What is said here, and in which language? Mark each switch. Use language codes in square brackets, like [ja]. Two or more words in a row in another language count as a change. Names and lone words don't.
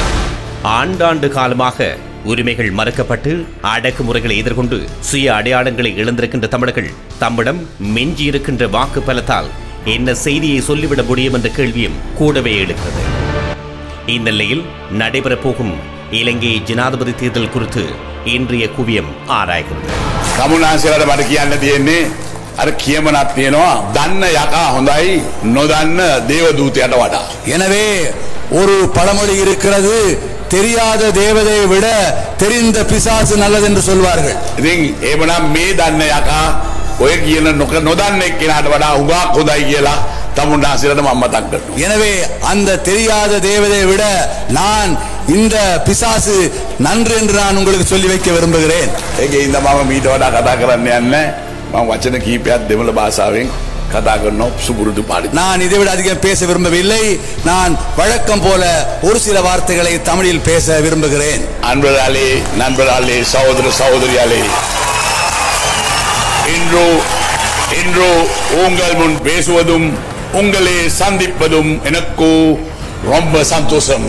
[ta] ஆண்டாண்டு காலமாக உரிமைகள் மறுக்கப்பட்டு அடக்குமுறைகளை எதிர்கொண்டு சுய அடையாளங்களை இழந்திருக்கின்ற தமிழர்கள் தம்மிடம் மிஞ்சியிருக்கின்ற வாக்கு பலத்தால் என்ன செய்தியை சொல்லிவிட முடியும் என்ற கேள்வியும் கூடவே எழுகிறது. இந்த நிலையில் நடைபெறப்போகும் இலங்கை ஜனாதிபதி தேர்தல் குறித்து இன்றைய குவியம் ஆராய்கிறது. [si] කියමනක් තියෙනවා දන්න යකා හොඳයි නොදන්න දේවදූතයට වඩා. [ta] எனவே ஒரு பழமொழி இருக்கிறது, தெரியாத தேவதையை விட தெரிந்த பிசாசு நல்லது என்று சொல்வார்கள். [si] ඉතින් එහෙමනම් මේ දන්න යකා ඔය කියන නොදන්න එක්කෙනාට වඩා හුඟක් හොඳයි කියලා තමුන්නාසිරට මම මතක් කරනවා. [ta] எனவே அந்த தெரியாத தேவதையை விட நான் இந்த பிசாசு நன்று என்று நான் உங்களுக்கு சொல்லி வைக்க விரும்புகிறேன். [si] ඒකේ ඉඳ මම මීට වඩා කතා කරන්න යන්නේ. මම වචන කීපයක් දෙමළ භාෂාවෙන් කතා කරනවා සුබුරුදු පාඩි. [ta] நான் இதை விட அதிகம் பேச விரும்பவில்லை. நான் வழக்கம் போல ஒரு சில வார்த்தைகளை தமிழில் பேச விரும்புகிறேன். நண்பர்களே, சகோதர சகோதரிகளே, இன்று உங்கள் முன் பேசுவதும் உங்களை சந்திப்பதும் எனக்கு ரொம்ப சந்தோஷம்.